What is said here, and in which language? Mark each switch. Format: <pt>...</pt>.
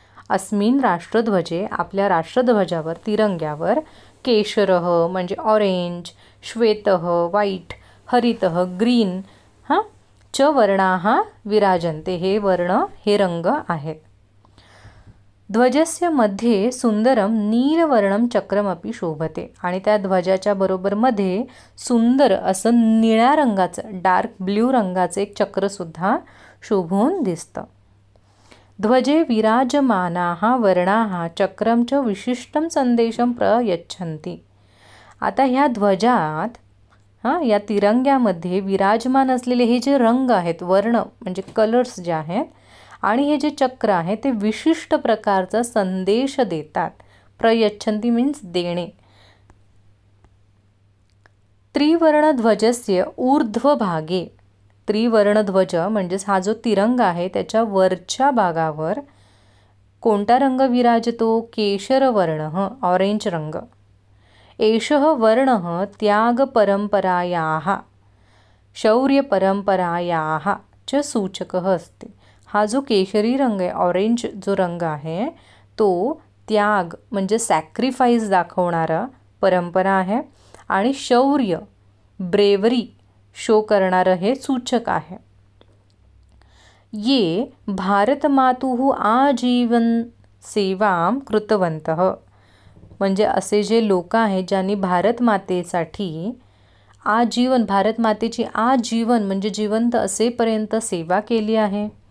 <sa>अस्मिन् राष्ट्रध्वजे,</sa> <mr>आपल्या राष्ट्रध्वजावर, तिरंग्यावर, केशरः म्हणजे ऑरेंज, श्वेतः व्हाईट, हरितः ग्रीन</mr> <sa>च वर्णाः विराजन्ते,</sa> <mr>हे रंग आहेत.</mr> <sa>ध्वजस्य मध्ये सुंदरम नीलवर्णम चक्रमपि शोभते.</sa> <mr>आणि त्या ध्वजाच्या बरोबर मध्ये सुंदर असं निळ्या रंगाचं, डार्क ब्ल्यू रंगाचं एक चक्रसुद्धा शोभून दिसतं.</mr> <sa>ध्वजे विराजमानाः वर्णाः चक्रम च विशिष्टं संदेशं प्रयच्छन्ति.</sa> <mr>आता ह्या ध्वजात, या तिरंग्यामध्ये विराजमान असलेले हे जे रंग आहेत, वर्ण म्हणजे कलर्स जे आहेत, आणि हे जे चक्र आहे ते विशिष्ट प्रकारचा संदेश देतात. प्रयच्छन्ति मीन्स देणे.</mr> <sa>त्रिवर्णध्वजस्य ऊर्ध्वभागे,</sa> <mr>त्रिवर्णध्वज म्हणजेच हा जो तिरंगा आहे त्याच्या वरच्या भागावर कोणता रंग विराजतो? केशरवर्ण, ऑरेंज रंग.</mr> <sa>एषः वर्णः त्यागपरंपरायाः शौर्यपरंपरायाः च सूचकः अस्ति.</sa> <mr>हा जो केशरी रंग आहे, ऑरेंज जो रंग आहे, तो त्याग म्हणजे सॅक्रिफाईस दाखवणारा परंपरा आहे आणि शौर्य, ब्रेवरी शो करणारं हे सूचक आहे.</mr> <sa>ये भारतमातुः आजीवन सेवां कृतवन्तः,</sa> <mr>म्हणजे असे जे लोक आहेत ज्यांनी भारतमातेसाठी आजीवन, भारतमातेची आजीवन म्हणजे जिवंत असेपर्यंत सेवा केली आहे.</mr>